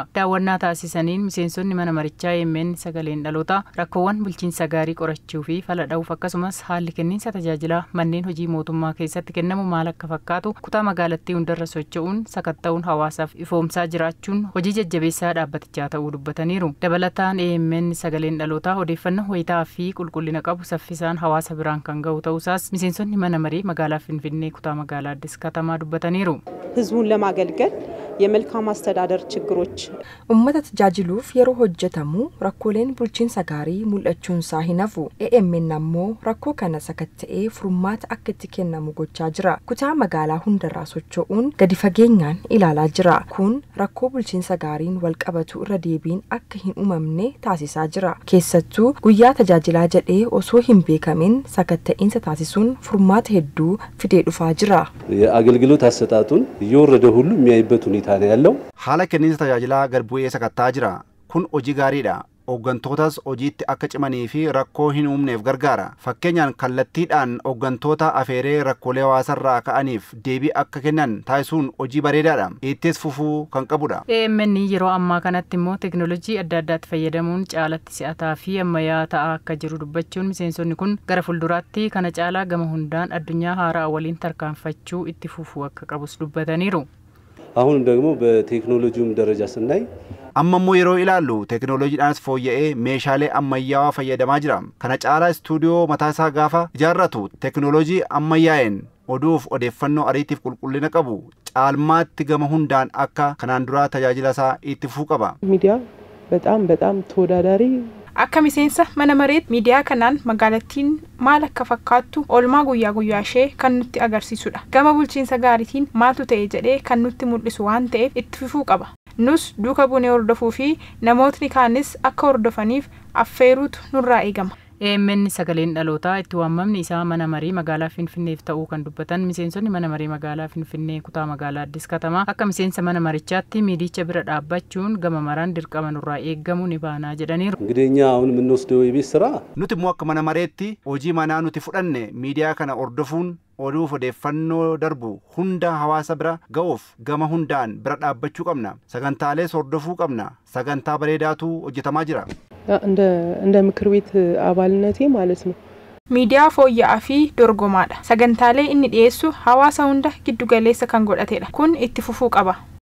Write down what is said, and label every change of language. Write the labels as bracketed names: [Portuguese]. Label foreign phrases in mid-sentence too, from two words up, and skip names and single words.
[Oromo] Daawwannaa taasisaniin miseensonni mana marichaa AMN sagaleen dhalootaa rakkoowwan bulchiinsa gaarii qorachuu fi fala dha'uuf akkasumas haalli kenniinsa tajaajila manneen hojii mootummaa keessatti kennamu maal akka fakkaatu kutaa magaalattii hundarra socho'uun sakatta'uun hawaasaaf ifoomsaa jiraachuun hojii jajjabeessaa dhaabbatichaa ta'uu dubbataniiru. Dabalataan AMN sagaleen dhalootaa odeeffannoo wayitaa fi qulqullina qabu saffisaan hawaasa biraan kan ga'u ta'uusaas miseensonni mana maree magaalaa Finfinnee kutaa magaalaa Addis Katamaa dubbataniiru. [Amharic] ህዝቡን ለማገልገል የመልካም አስተዳደር ችግሮች [Oromo] ummata tajaajiluuf yeroo hojjetamu rakkooleen bulchiinsa gaarii mul'achuun isaa hin hafu. AMN ammoo rakkoo kana sakatta'ee furmaata akka itti kennamu gochaa jira. Kutaa magaalaa hundarraa socho'uun gadi fageenyaan ilaalaa jira. Kun rakkoo bulchiinsa gaariin wal qabatu irra deebiin akka hin uumamne taasisaa jira. Keessattuu guyyaa tajaajilaa jedhee osoo hin beekamin sakatta'insa taasisuun furmaata hedduu fidee dhufaa jira. [Amharic] አገልግሎት አሰጣጡን እየወረደ ሁሉ የሚያይበት ሁኔታ ነው ያለው። [Oromo] haala kenniinsa tajaajilaa garbu'ee sakattaa jira. kun hojii gaariidha. Hooggantoottas hojiitti akka cimanii fi rakkoo hin uumneef gargaara. Fakkeenyaan kallattiidhaan hooggantoota afeeree rakkoolee hawaasarraa ka'aniif deebii akka kennan taasisuun hojii bareedaadha. Ittis fufuu kan qabudha. AMN yeroo ammaa kanatti immoo teknoolojii adda addaatti fayyadamuun caalatti si'ataa fi ammayyaa ta'aa akka jiru dubbachuun miseensonni kun gara fuulduraatti kana caalaa gama hundaan addunyaa haaraa waliin tarkaanfachuu itti fufuu akka qabus dubbataniiru. [Amharic] አሁን ደግሞ በቴክኖሎጂውም ደረጃ ስናይ [Oromo] Ammammoo yeroo ilaallu teknooloojiidhaanis fooyya'ee meeshaalee ammayyaawaa fayyadamaa jira. Kana caalaa istuudiyoo mataasaa gaafa ijaarratu teknooloojii ammayyaa'een oduuf odeeffannoo ariitiif qulqullina qabu caalmaatti gama hundaan akka kanaan duraa tajaajila isaa itti fufuu qaba. [Amharic] ሚዲያ በጣም ተወዳዳሪ [Oromo] akka miseensa mana mareet miidiyaa kanaan magaalattiin maal akka fakkaattu oolmaa guyyaa guyyaa ishee kan nutti agarsiisudha. Gama bulchiinsa gaariitiin maaltu ta'e jedhee kan nutti mul'isu waan ta'eef itti fufuu qaba. Nus duuka buunee hordofuu fi namootni kaanis akka hordofaniif affeeruutu nurraa eegama. AMN sagaleen dhalootaa itti waamamni isaa mana marii magaalaa Finfinneef ta'uu kan dubbatan miseensonni mana marii magaalaa Finfinnee kutaa magaalaa Addis Katamaa akka miseensa mana marichaatti miidicha bira dhaabbachuun gama maraan dirqama nurraa eeggamu ni baanaa jedhaniiru. [Amharic] እንግዲህ እኛ አሁን የምንወስደው የቤት ስራ [Oromo] nuti immoo akka mana mareetti hojii manaa nuti fudhanne miidiyaa kana hordofuun oduuf odeeffannoo darbu hunda hawaasa bira ga'uuf gama hundaan bira dhaabbachuu qabna. Sagantaalees hordofuu qabna. Sagantaa bareedaatu hojjetamaa jira. [Amharic] እንደ ምክር ቤት አባልነቴ ማለት ነው [Oromo] Miidiyaa fooyya'aa fi dorgomaadha. Sagantaalee inni dhiyeessu hawaasa hunda giddu galeessa kan godhatedha. Kun itti fufuu qaba.